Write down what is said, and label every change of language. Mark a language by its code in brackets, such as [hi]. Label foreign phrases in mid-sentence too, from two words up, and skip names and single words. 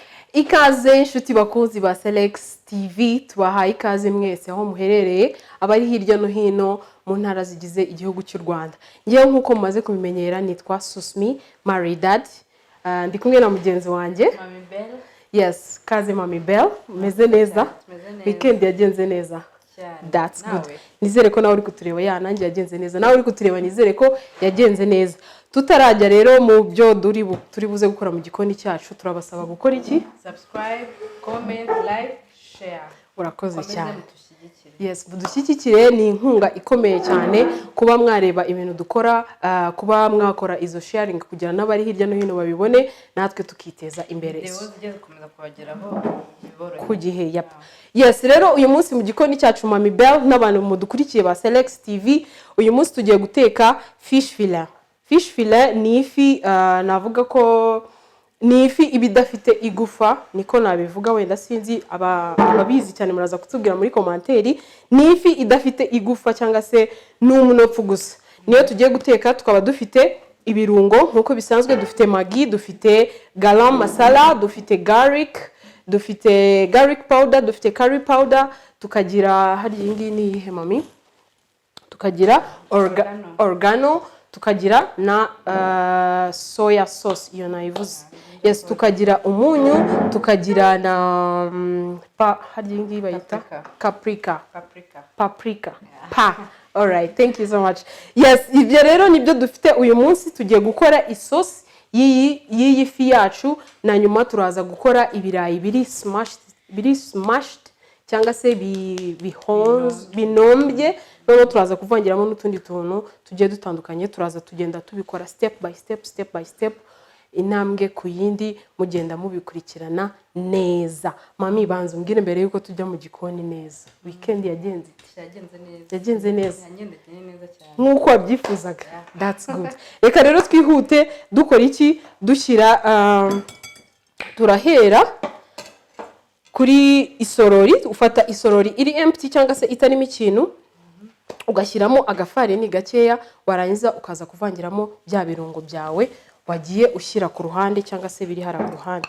[rw] Ikaze inshuti bakunzi ba Selex TV tubahaye ikaze mwese aho muherereye abari hirya no hino mu ntara zigize igihugu cy'u Rwanda. Ngiye nkuko mumaze kubimenyera nitwa Susmi Maid. Ndi kumwe na mugenzi wanjye Mami Bell. Yes, kaze Mami Bell. Meze neza? Weekend yagenze neza. [en] That's good. [rw] Nizere ko nawe uri kutureba nanjye yagenze neza. Nawe uri kutureba nizere ko yagenze neza. Tutarajya rero mu byo turi buze gukora mu gikoni cyacu turabasaba gukora iki? [en] Subscribe, comment, like, share. [rw] Urakoze cyane. Yes, budushyigikire ni inkunga ikomeye cyane kuba mwareba ibintu dukora, kuba mwakora izo sharing kugira n'abari hirya no hino babibone natwe tukiteza imbere. Ku gihe Yes, rero uyu munsi mu gikoni cyacu Mami Bell n'abantu mudukurikiye ba Selex TV, uyu munsi tugiye guteka [en] fish fillet. Fish fillet [rw] ni ifi navuga ko ni ifi ibidafite igufa, niko nabivuga, wenda sinzi ababizi cyane muraza kutubwira muri komanteri. Ni ifi idafite igufa cyangwa se n'umunopfu gusa. Niyo tugiye guteka, tukaba dufite ibirungo nkuko bisanzwe, dufite magi, dufite garam masala, dufite [en] garlic powder, [rw] dufite [en] curry powder, [rw] tukagira hari iyi ni ihe mami, tukagira organo, tukagira na [en] soya sauce [rw] iyo nayivuze. Yes, tukagira umunyu, tukagira na hari iyi bayita paprika. [en] All right, thank you so much. [rw] Yes, ibyo rero nibyo dufite uyu munsi. Tugiye gukora isosi y'iyi fi yacu, na nyuma turaza gukora ibirayi biri smashed cyangwa se binombye. Noneho turaza kuvangiramo n'utundi tuntu tugiye dutandukanye. Turaza tugenda tubikora [en] step by step, [rw] intambwe ku yindi, mugenda mubikurikirana neza. Mami, banza umbwire mbere yuko tujya mu gikoni neza. Weekend yagenze neza nk'uko wabyifuzaga. [en] That's good. [rw] Reka rero twihute dukora iki? Dushyira turahera kuri isorori. Ufata isorori iri empty cyangwa se itarimo ikintu, ugashyiramo agafarini gakeya, warangiza ukaza kuvangiramo bya birungo byawe wagiye ushyira ku ruhande cyangwa se biri hara ku ruhande.